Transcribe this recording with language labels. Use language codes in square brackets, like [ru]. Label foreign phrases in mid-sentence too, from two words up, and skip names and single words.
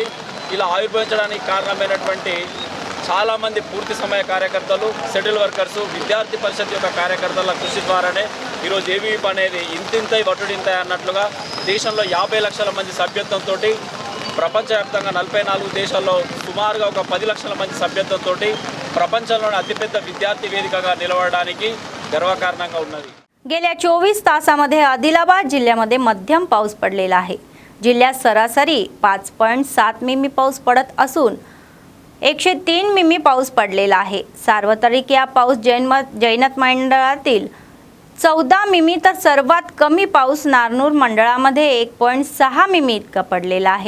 [te] ఇలా ఆవిర్భవించడానికి కారణమైనటువంటి చాలామంది పూర్తి సమయ కార్యకర్తలు, [en] schedule workers, [te] విద్యార్థి పరిషత్ యొక్క కార్యకర్తల కృషి ద్వారానే ఈరోజు ఏబీవీపీ అనేది ఇంతింతై వటుడింతై అన్నట్లుగా దేశంలో 50 లక్షల మంది సభ్యత్వంతో ప్రపంచవ్యాప్తంగా 44 దేశాల్లో సుమారుగా ఒక 10 లక్షల మంది సభ్యత్వంతో ప్రపంచంలోని అతిపెద్ద విద్యార్థి వేదికగా నిలవడానికి గర్వకారణంగా ఉన్నది. [mr] गेल्या 24 तासामध्ये आदिलाबाद जिल्ह्यामध्ये मध्यम पाऊस पडलेला आहे. जिल्ह्यात सरासरी 5.7 मिमी पाऊस पडत असून 103 मिमी पाऊस पडलेला आहे. सार्वत्रिक या पाऊस जैनत मंडळातील 14 मिमी तर सर्वात कमी पाऊस नारनूर मंडळामध्ये 1.6 मिमी इतका पडलेला आहे.